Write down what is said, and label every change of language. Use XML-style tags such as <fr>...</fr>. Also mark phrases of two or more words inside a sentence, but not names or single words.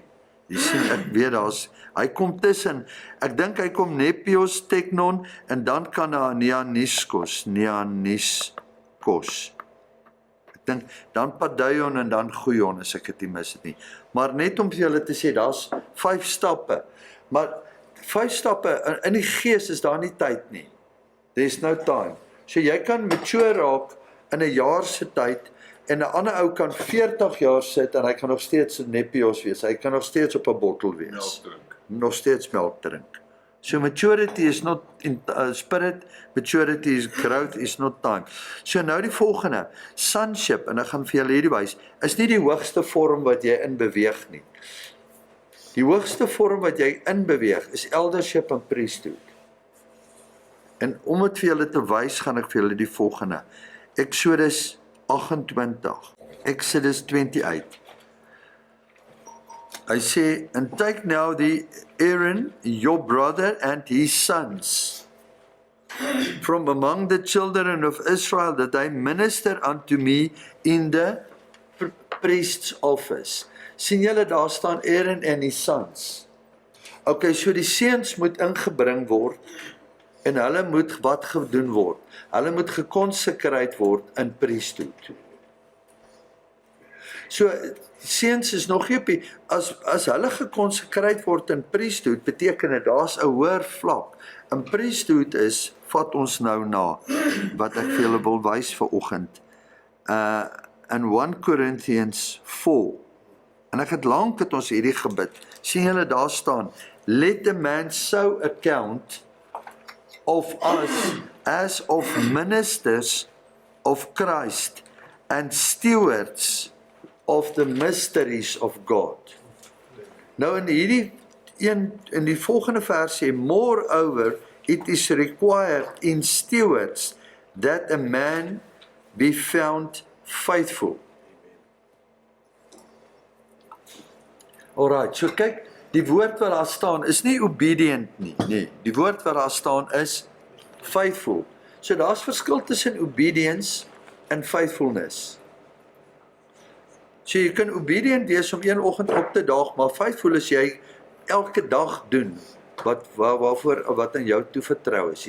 <af>Jy sien, ek weet hy kom tussen. Ek dink hy kom Nepios, Teknon en dan kan daar Neaniskos. Ek dink dan Paidion en dan Goeion as ek dit nie mis het nie. Maar net om vir julle te sê, daar's 5 stappe. Maar 5 stappe in die gees is daar nie tyd nie.</af> <en>There's no time.</en> <af>So jy kan mature raak in 'n jaar se tyd en 'n ander ou kan 40 jaar sit en hy kan nog steeds 'n nepios wees. Hy kan nog steeds op 'n bottel wees. Melk drink. Nog steeds melk drink.</af> <en>So maturity is not in spirit, maturity is growth, is not time.</en> <af>So nou die volgende, sonship, en ek gaan vir julle hierdie wys, is nie die hoogste vorm wat jy in beweeg nie. Die hoogste vorm wat jy in beweeg is eldership en priesthood. En om dit vir julle te wys, gaan ek vir julle die volgende. Exodus 28, Exodus 28.</af> <en>I say, and take now the Aaron, your brother, and his sons from among the children of Israel, that they minister unto me in the priest's office.</en> <af>Sien julle, daar staan Aaron en</af> <en>his sons.</en> <af>Okay, so die seuns moet ingebring word, en hulle moet wat gedoen word? Hulle moet gekonsekreer word in priesthood. So seuns is nog nie as hulle gekonsekreer word in priesthood, beteken dit daar's 'n hoër vlak. In priesthood is, vat ons nou na wat ek vir julle wil wys vanoggend. In 1 Corinthians 4. En ek het lank het ons hierdie gebid. Sien julle daar staan,</af> <en>let a man so account of us as of ministers of Christ and stewards of the mysteries of God.</en> <af>Nou in die volgende vers sê,</af> <en>moreover, it is required in stewards that a man be found faithful.</en> <af>Alright, so kyk, die woord wat daar staan is nie obedient nie, nee. Die woord wat daar staan is faithful. So daar's verskil tussen obedience en faithfulness. So jy kan obedient wees om een oggend op te daag, maar faithful is jy elke dag doen waarvoor wat aan jou toevertrou is.</af>